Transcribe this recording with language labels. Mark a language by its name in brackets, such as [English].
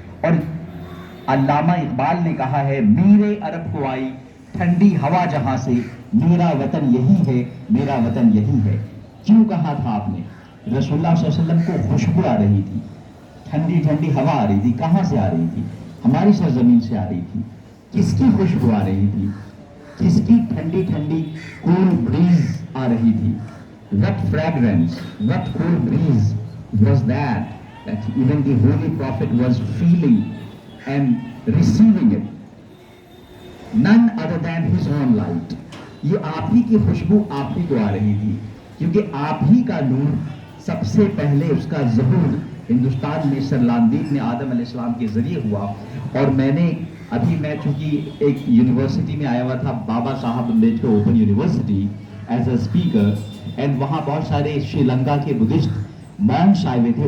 [Urdu] اور علامہ اقبال نے کہا ہے میرے عرب کو آئی ٹھنڈی ہوا جہاں سے، میرا وطن یہی ہے، میرا وطن یہی ہے. کیوں کہا تھا آپ نے؟ رسول اللہ صلی اللہ علیہ وسلم کو خوشبو آ رہی تھی، ٹھنڈی ٹھنڈی ہوا آ رہی تھی. کہاں سے آ رہی تھی؟ ہماری سرزمین سے آ رہی تھی. کس کی خوشبو آ رہی تھی؟ کس کی ٹھنڈی ٹھنڈی کول بریز آ رہی تھی؟ [English] What fragrance, what cool breeze was that even the holy prophet was feeling and receiving it? None other than his own light. [Urdu] یہ آپ ہی کی خوشبو آپ ہی کو آ رہی تھی، کیونکہ آپ ہی کا نور سب سے پہلے اس کا ظہور ہندوستان میں سرلاندیپ نے آدم علیہ السلام کے ذریعے ہوا. اور میں چونکہ ایک یونیورسٹی میں آیا ہوا تھا، بابا Saheb Ambedkar open university as a speaker, and وہاں بہت سارے شری لنکا کے بدھسٹ مونکس آئے ہوئے تھے.